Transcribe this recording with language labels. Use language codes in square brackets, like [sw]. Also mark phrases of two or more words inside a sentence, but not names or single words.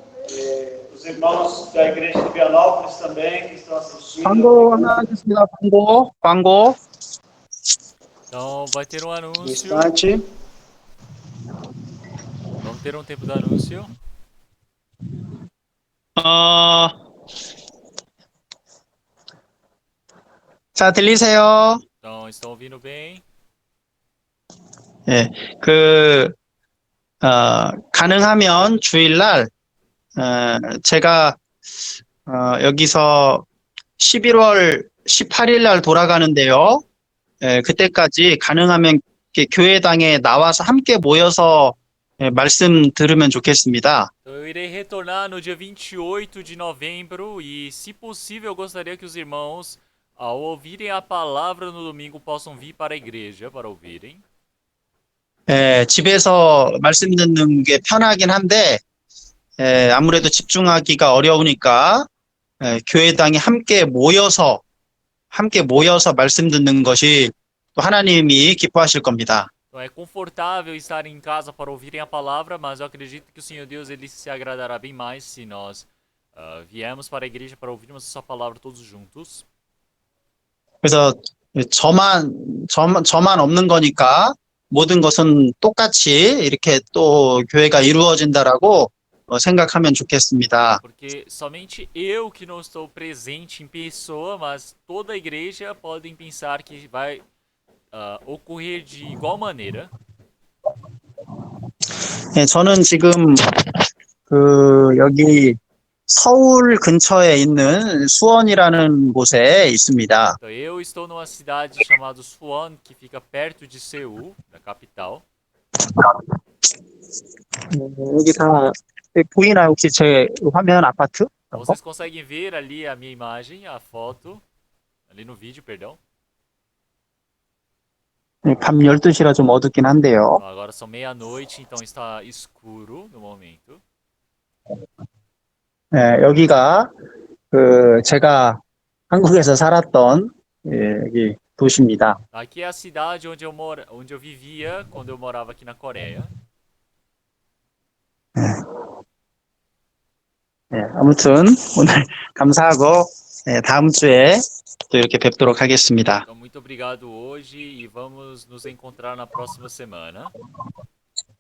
[pt] Os irmãos da igreja de Vianópolis também, que estão assistindo. [ko] 광고 하나 하겠습니다. 광고. [pt] Então, vai ter um Um anúncio. instante. Vamos ter um tempo do anúncio. [ko] 자, 들리세요? [pt] Então, estão ouvindo bem? [ko] 예, 가능하면 주일날, 제가, 여기서 11월 18일 날 돌아가는데요. 그때까지 가능하면 이렇게 교회당에 나와서 함께 모여서 말씀 들으면 좋겠습니다. [pt] Então, eu irei retornar no dia 28 de novembro e, se possível, eu gostaria que os irmãos, ao ouvirem a palavra no domingo, possam vir para a igreja para ouvirem. [ko] 집에서 말씀 듣는 게 편하긴 한데, 아무래도 집중하기가 어려우니까, 교회당에 함께 모여서 말씀 듣는 것이 또 하나님이 기뻐하실 겁니다. [pt] Então é confortável estar em casa para ouvirem a palavra, mas eu acredito que o Senhor Deus ele se agradará bem mais se nós viemos para a igreja para ouvirmos a sua palavra todos juntos. [ko] 그래서 저만 없는 거니까 모든 것은 똑같이 이렇게 또 교회가 이루어진다라고 생각하면 좋겠습니다. [pt] Porque somente eu que não estou presente em pessoa, mas toda a igreja podem pensar que vai ocorrer de igual maneira. [ko] 네, 저는 지금 여기 서울 근처에 있는 수원이라는 곳에 있습니다. [pt] Então, eu estou numa cidade chamada Suwon, que fica perto de Seul, da capital. [ko] 여기 다 보이나요? 혹시 제 화면 아파트? [pt] Então, vocês conseguem ver ali a minha imagem, a foto, ali no vídeo, perdão. [ko] 밤 12시라 좀 어둡긴 한데요. [pt] Então, agora são meia-noite, então está escuro no momento. [ko] 네, 여기가 제가 한국에서 살았던 여기 도시입니다. [pt] Aqui é a cidade onde eu vivia quando eu morava aqui na Coreia. [ko] 네, 아무튼 오늘 감사하고 다음 주에 또 이렇게 뵙도록 하겠습니다. [pt] Então, muito obrigado hoje e vamos nos encontrar na próxima semana.